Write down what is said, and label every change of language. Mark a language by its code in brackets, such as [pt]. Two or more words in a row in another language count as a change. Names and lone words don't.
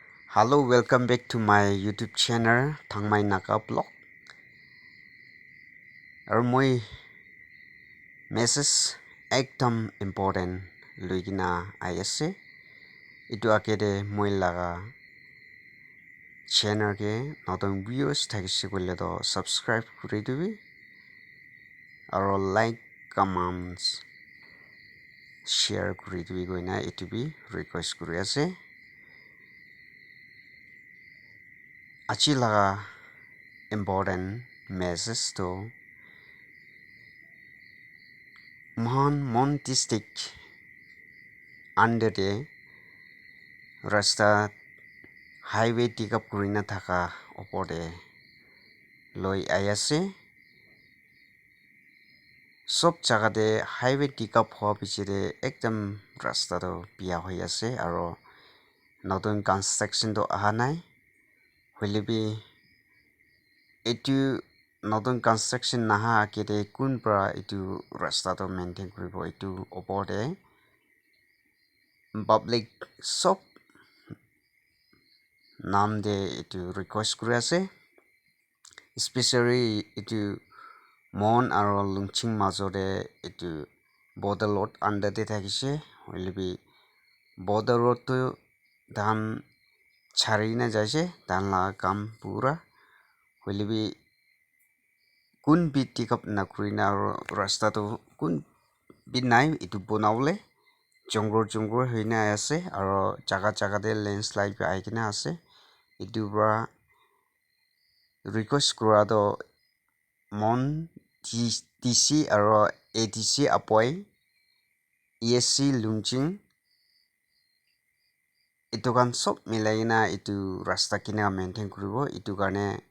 [en] Hello, welcome back to my YouTube channel Thangmai Naka Blog. [nag] Aru moi message ekdom important luigina ayase. Itu akede moi laga channel ke notong views thakisi koile to subscribe kuri dibi. Aru [en] like, comments, share [nag] kuri dibi goina itu bi request kuri ase. Achi laga important message to mon district [en] under the [nag] rasta highway tikap kurina thaka opode loi ayase sob jagate highway tikap hoa bichire ekdam rasta to biya hoi ase aro notun construction to aha nai hoilebi etu notun construction naha akete kun pra etu rasta to maintain kuribo etu opode public sob naam de etu request kuri ase especially etu mon aro lungching majode etu [en] border road under [nag] de thakise hoilebi border road to dhan chari na jaise dhan la kam pura hoilebi kun bi tikap na kurina aro rasta to kun bi nai etu bonawle jonggol hoina ase aro jaga de landslide bi aikena ase etu pra request kura to mon TC aro ATC apoi ESC lungching itu kan sob milai na itu rasta kina maintain kuribo itu karne